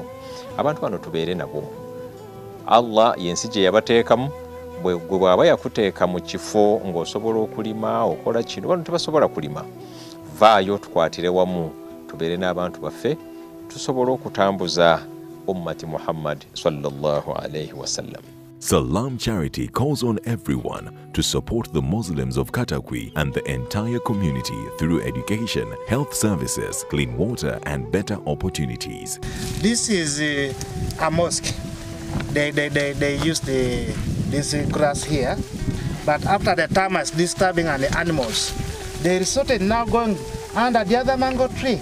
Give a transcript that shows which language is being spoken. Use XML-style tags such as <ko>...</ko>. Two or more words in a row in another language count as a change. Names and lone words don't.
<lg>Abantu bano tubeere nabo. Allah yensi gye yabateekamu bwe bw'aba yakuteeka mu kifo ng'osobola okulima okola kino, bano tebasobola kulima. Vaayo tukwatire wamu tubeere n'abantu baffe tusobola okutambuza ummati Muhammad</lg> <ar>صلى الله عليه وسلم.</ar> <en>Salam Charity calls on everyone to support the Muslims of Katakwi and the entire community through education, health services, clean water and better opportunities. This is a mosque. They use this grass here, but after the termites disturbing and the animals, they resorted now going under the other mango tree.</en>